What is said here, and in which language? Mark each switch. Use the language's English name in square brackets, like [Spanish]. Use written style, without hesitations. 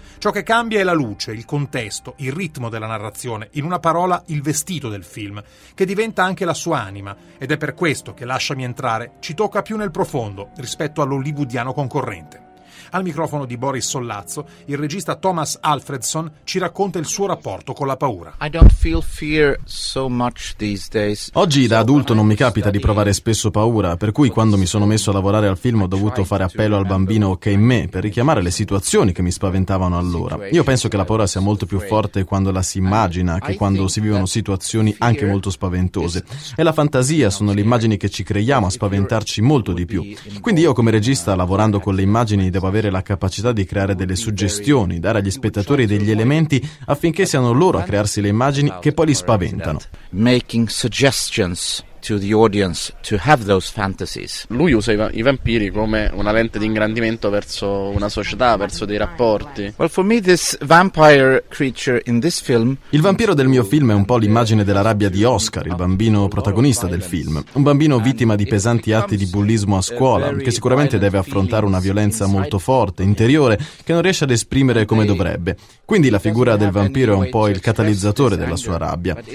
[Italian] Ciò che cambia è la luce, il contesto, il ritmo della narrazione, in una parola il vestito del film, che diventa anche la sua anima, ed è per questo che Lasciami entrare ci tocca più nel profondo rispetto all'hollywoodiano concorrente. Al microfono di Boris Sollazzo, il regista Thomas Alfredson ci racconta il suo rapporto con la paura. [English] I don't feel fear so much these days. [Italian] Oggi da adulto non mi capita di provare spesso paura, per cui quando mi sono messo a lavorare al film ho dovuto fare appello al bambino che è in me per richiamare le situazioni che mi spaventavano allora. Io penso che la paura sia molto più forte quando la si immagina che quando si vivono situazioni anche molto spaventose. È la fantasia, sono le immagini che ci creiamo a spaventarci molto di più. Quindi io come regista, lavorando con le immagini, devo avere la capacità di creare delle suggestioni, dare agli spettatori degli elementi affinché siano loro a crearsi le immagini che poi li spaventano. [English] Making suggestions to the audience to have those fantasies. [Italian] Lui usa i vampiri come una lente di ingrandimento verso una società, verso dei rapporti. [English] Well, for me this vampire creature in this film. [Italian] Il vampiro del mio film è un po' l'immagine della rabbia di Oscar, il bambino protagonista del film, un bambino vittima di pesanti atti di bullismo a scuola, che sicuramente deve affrontare una violenza molto forte interiore che non riesce ad esprimere come dovrebbe. Quindi la figura del vampiro è un po' il catalizzatore della sua rabbia.